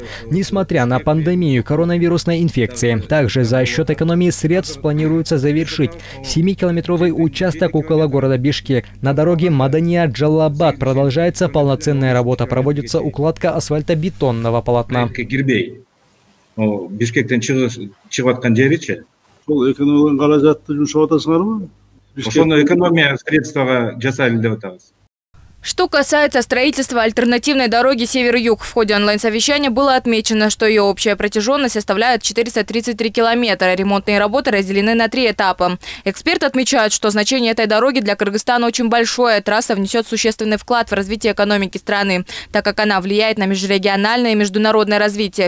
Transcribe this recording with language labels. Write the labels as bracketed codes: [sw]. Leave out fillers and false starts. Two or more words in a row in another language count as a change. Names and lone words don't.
[ru] Несмотря на пандемию коронавирусной инфекции, также за счет экономии средств планируется завершить 7-километровый участок около города Бишкек. На дороге Маданият-Джалалабад продолжается полноценная работа. Проводится укладка асфальтобетонного полотна. [ky] Бишкектен чыгып аткан жеричи. Ошол экономиялык каражатты жумшап атасыңарбы? Ошону [ru] экономия средствага [ky] жасайлы деп атабыз. [ru] Что касается строительства альтернативной дороги Север-Юг, в ходе онлайн-совещания было отмечено, что ее общая протяженность составляет 433 километра. Ремонтные работы разделены на 3 этапа. Эксперты отмечают, что значение этой дороги для Кыргызстана очень большое. Трасса внесет существенный вклад в развитие экономики страны, так как она влияет на межрегиональное и международное развитие.